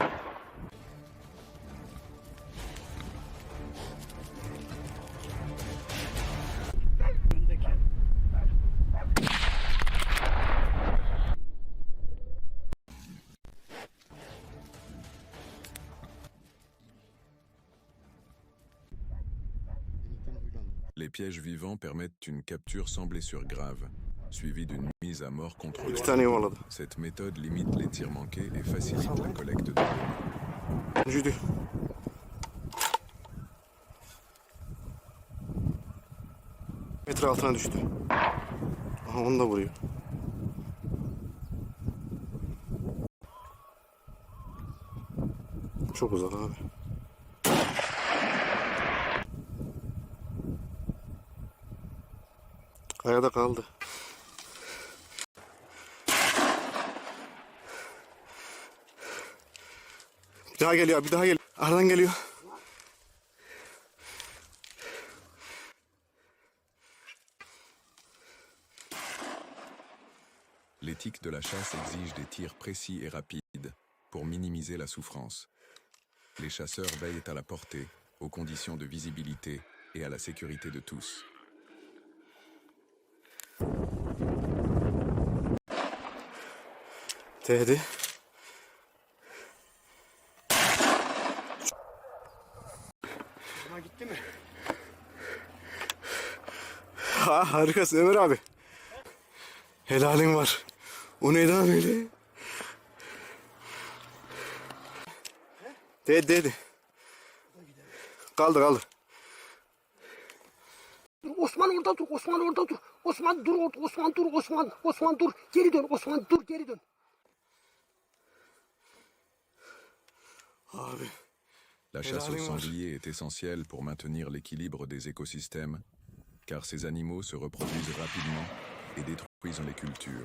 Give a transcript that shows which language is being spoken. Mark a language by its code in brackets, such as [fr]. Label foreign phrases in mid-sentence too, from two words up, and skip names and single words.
[tr] Öndeki. Denizden huylandı. [fr] Les pièges vivants permettent une capture sans blessure grave, suivie d'une mise à mort contrôlée. [tr] İki tane yuvarladı. [fr] Cette méthode limite les tirs manqués et facilite la collecte de données. [tr] Yürüdü. Metre altına düştü. Aha onu da vuruyor. Çok uzak abi. Kayada kaldı. Bir daha geliyor, bir daha geliyor. Aradan geliyor. [fr] L'éthique de la chasse exige des tirs précis et rapides pour minimiser la souffrance. Les chasseurs veillent à la portée, aux conditions de visibilité et à la sécurité de tous. [tr] Tehdi. Buna gitti mi? Harikasın Ömer abi. Helalin var. O neydi lan öyle? Değdi. Kaldır. Osman orada dur. Osman orada dur. Osman dur orada. Osman dur. Osman dur. Geri dön. Osman dur. Geri dön. Abi. [fr] La chasse aux sangliers est essentielle pour maintenir l'équilibre des écosystèmes, car ces animaux se reproduisent rapidement et détruisent les cultures.